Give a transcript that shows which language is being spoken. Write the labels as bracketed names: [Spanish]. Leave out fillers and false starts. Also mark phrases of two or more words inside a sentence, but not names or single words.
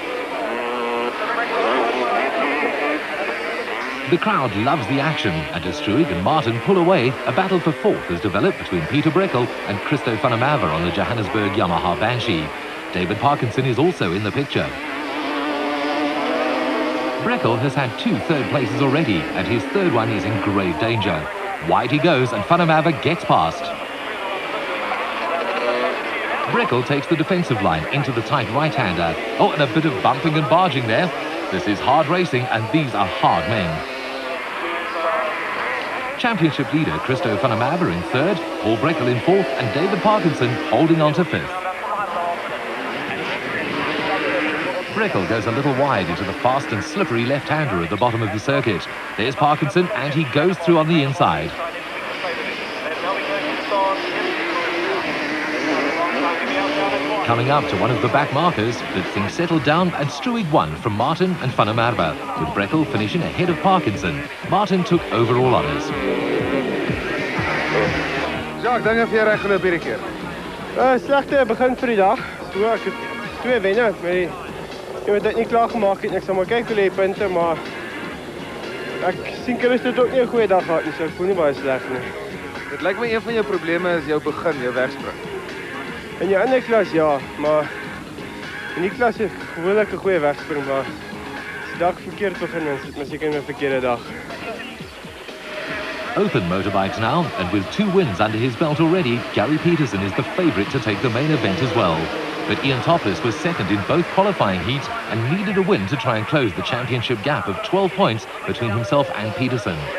[English] The crowd loves the action, and as Struig and Martin pull away, a battle for fourth has developed between Peter Breckel and Christo van der Merwe on the Johannesburg Yamaha Banshee. David Parkinson is also in the picture. Breckel has had 2 third places already, and his third one is in grave danger. Wide he goes, and van der Merwe gets past. Breckel takes the defensive line into the tight right-hander. Oh, and a bit of bumping and barging there. This is hard racing, and these are hard men. Championship leader Christo van der Merwe in third, Paul Breckel in fourth, and David Parkinson holding on to fifth. Breckel goes a little wide into the fast and slippery left-hander at the bottom of the circuit. There's Parkinson, and he goes through on the inside. Coming up to one of the back markers, but things settled down, and Struig won from Martin and van der Merwe, with Breckel finishing ahead of Parkinson. Martin took overall honours. [Afrikaans] Jacques, dink of jy reg geloop hierdie keer? Slegte begin vir die dag. So ek het 2 wenne, maar ek het dit nie klaar gemaak nie. Ek sal maar kyk hoe lê die punte, maar ek sien Christo het ook nie 'n goeie dag gehad nie, so ek voel nie baie sleg nie. Dit lyk my een van jou probleme is jou begin, jou wegspring. In die ander klas ja, maar in die klas het gewoonlik 'n goeie wegspring, maar as die dag verkeerd begin, dan sit my seker in 'n verkeerde dag. [English] Open motorbikes now, and with 2 wins under his belt already, Gary Peterson is the favourite to take the main event as well. But Ian Topless was second in both qualifying heats and needed a win to try and close the championship gap of 12 points between himself and Peterson.